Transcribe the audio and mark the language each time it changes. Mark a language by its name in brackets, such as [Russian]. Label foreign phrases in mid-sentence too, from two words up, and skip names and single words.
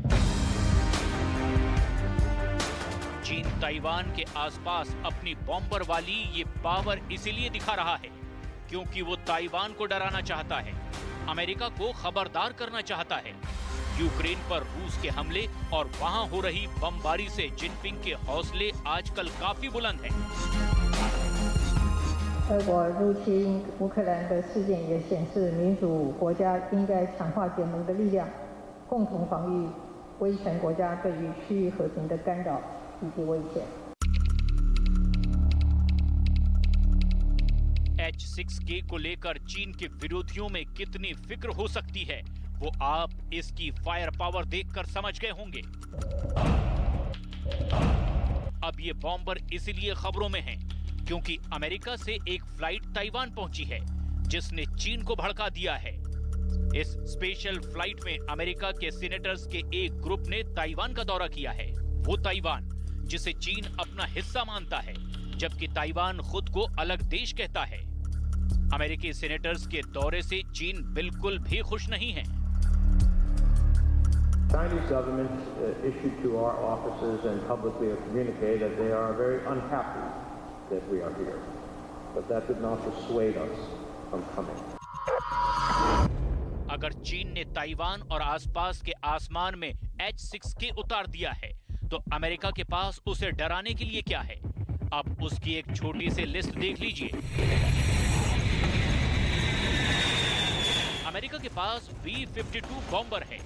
[Hindi] चीन ताइवान के आसपास अपनी बॉम्बर वाली ये पावर इसीलिए दिखा रहा है क्योंकि वो ताइवान को डराना चाहता है, अमेरिका को खबरदार करना चाहता है। यूक्रेन पर रूस के हमले और वहां हो रही बमबारी से जिनपिंग के हौसले आजकल काफी बुलंद हैं। [Chinese] 俄国入侵乌克兰的事件也显示，民主国家应该强化结盟的力量，共同防御威权国家对于区域和平的干扰以及威胁。 [Hindi] H6K को लेकर चीन के विरोधियों में कितनी फिक्र हो सकती है, वो आप इसकी [English] fire power [Hindi] देखकर समझ गए होंगे। अब ये बॉम्बर इसलिए खबरों में हैं क्योंकि अमेरिका से एक फ्लाइट ताइवान पहुंची है जिसने चीन को भड़का दिया है। इस [English] special flight [Hindi] में अमेरिका के सीनेटर्स के एक ग्रुप ने ताइवान का दौरा किया है। वो ताइवान जिसे चीन अपना हिस्सा मानता है, जबकि ताइवान खुद को अलग देश कहता है। अमेरिकी सीनेटर्स के दौरे से चीन बिल्कुल भी खुश नहीं है। [English] Chinese government issued to our offices and publicly have communicated that they are very unhappy that we are here, but that did not dissuade us from coming. [Hindi] अगर चीन ने ताइवान और आसपास के आसमान में H6K उतार दिया है, तो अमेरिका के पास उसे डराने के लिए क्या है? अब उसकी एक छोटी सी लिस्ट देख लीजिए। अमेरिका के पास B-52 बॉम्बर है।